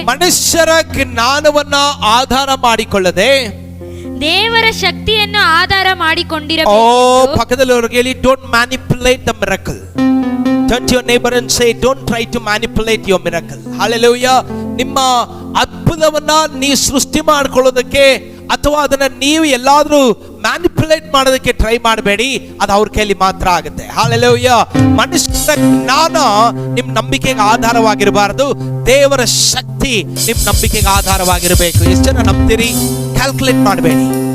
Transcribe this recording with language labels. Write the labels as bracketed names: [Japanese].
[Kannada] ಮನುಷ್ಯರ ಜ್ಞಾನವನ್ನ ಆಧಾರ ಮಾಡಿಕೊಳ್ಳದೆ, ದೇವರ ಶಕ್ತಿಯನ್ನು ಆಧಾರ ಮಾಡಿಕೊಂಡಿರಬೇಕು. ಪಕ್ಕದಲ್ಲಿರೋರ್ಗೆ ಹೇಳಿ, [English] Don't manipulate the miracle. Turn to your neighbor and say, don't try to manipulate your miracle. Hallelujah. [Kannada] ನಿಮ್ಮ ಅದ್ಭುತವನ್ನ ನೀವು ಸೃಷ್ಟಿ ಮಾಡ್ಕೊಳ್ಳೋದಕ್ಕೆ ಅಥವಾ ಅದನ್ನ ನೀವು ಎಲ್ಲಾದ್ರೂ ಮ್ಯಾನಿಪುಲೇಟ್ ಮಾಡೋದಕ್ಕೆ ಟ್ರೈ ಮಾಡಬೇಡಿ. ಅದು ಅವ್ರ ಕೈಲಿ ಮಾತ್ರ ಆಗುತ್ತೆ. ಹಾಲೆಲೂಯಾ. ಮನುಷ್ಯನ ಜ್ಞಾನ ನಿಮ್ ನಂಬಿಕೆಗೆ ಆಧಾರವಾಗಿರಬಾರದು. ದೇವರ ಶಕ್ತಿ ನಿಮ್ ನಂಬಿಕೆಗೆ ಆಧಾರವಾಗಿರಬೇಕು. ಎಷ್ಟು ಜನ ನಂಬ್ತೀರಿ? ಕ್ಯಾಲ್ಕುಲೇಟ್ ಮಾಡಬೇಡಿ.